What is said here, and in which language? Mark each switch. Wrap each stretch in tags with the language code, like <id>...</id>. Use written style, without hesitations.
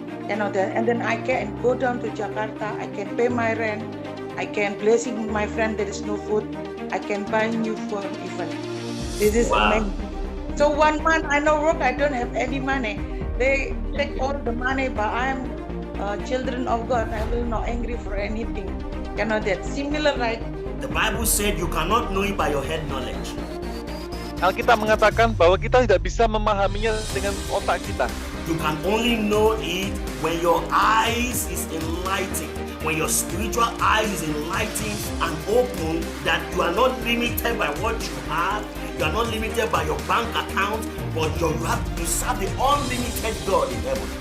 <en>And then I can go down to Jakarta, I can pay my rent, I can blessing my friend there is no food, I can buy new phone even. This is amazing. So 1 month I no work, I don't have any money. They take all the money, but I'm children of God, I will not angry for anything. That similar, right? The Bible said you cannot know it by your head knowledge.</en> <id>Alkitab mengatakan bahwa kita tidak bisa memahaminya dengan otak kita.</id> <en>You can only know it when your eyes is enlightened, when your spiritual eyes is enlightened and open, that you are not limited by what you have, you are not limited by your bank account, but you serve the unlimited God in heaven.</en>